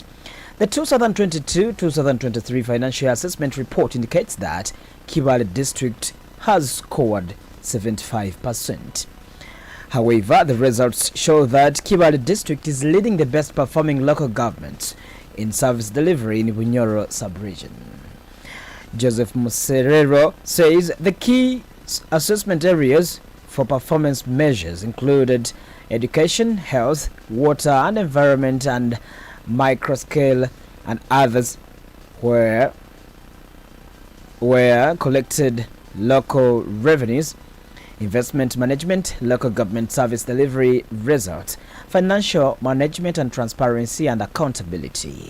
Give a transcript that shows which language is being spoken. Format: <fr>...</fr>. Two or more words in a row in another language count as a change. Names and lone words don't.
<en>The 2022-2023 financial assessment report indicates that Kibale District has scored 75%. However, the results show that Kibale District is leading the best performing local government in service delivery in Bunyoro sub-region. Joseph Muserero says the key assessment areas for performance measures included education, health, water and environment, and microscale and others where collected local revenues, investment management, local government service delivery results, financial management and transparency and accountability.</en>